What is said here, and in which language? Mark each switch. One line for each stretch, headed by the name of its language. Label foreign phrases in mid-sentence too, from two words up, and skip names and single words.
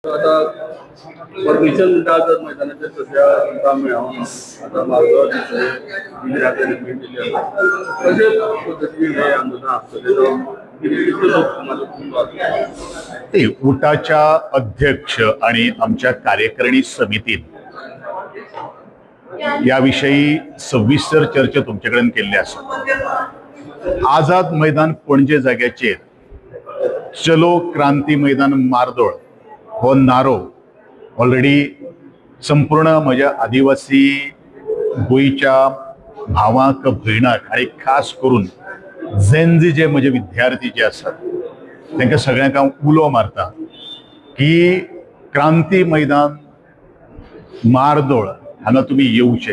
Marathi: आता परमिशन जर मैदानाच्या तशा मिळावं आता मार्गावर कशा पद्धतीने हे आंदोलन असतं ते उटाच्या अध्यक्ष आणि आमच्या कार्यकारिणी समितीत याविषयी सविस्तर चर्चा तुमच्याकडे
Konkani: केल्ली आसा. आझाद मैदान पणजे जाग्याचेर चलो क्रांती मैदान मारदोळ हो नारो ऑलरेडी संपूर्ण म्हज्या आदिवासी गोंयच्या भावांक भयणाक आणि खास करून झेनजी जे म्हजे विद्यार्थी जे आसात तांकां सगळ्यांक हांव उलो मारता की क्रांती मैदान मारदोळ हांगा तुमी येवचे.